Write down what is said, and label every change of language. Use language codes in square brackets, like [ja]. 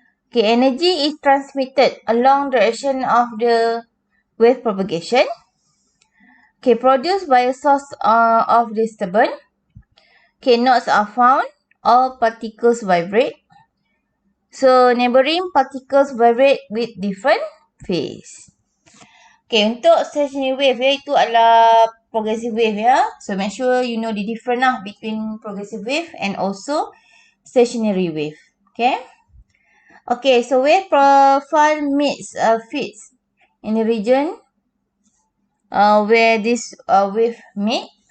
[en] Okay, energy is transmitted along direction of the wave propagation. Okay, produced by a source of disturbance. Okay, nodes are found. All particles vibrate. So, neighboring particles vibrate with different phase. [ms] Okay, untuk stationary wave ya, itu adalah progressive wave ya. [en] So, make sure you know the difference lah between progressive wave and also stationary wave. Okay. Okay, so wave profile fits in the region where this wave meet.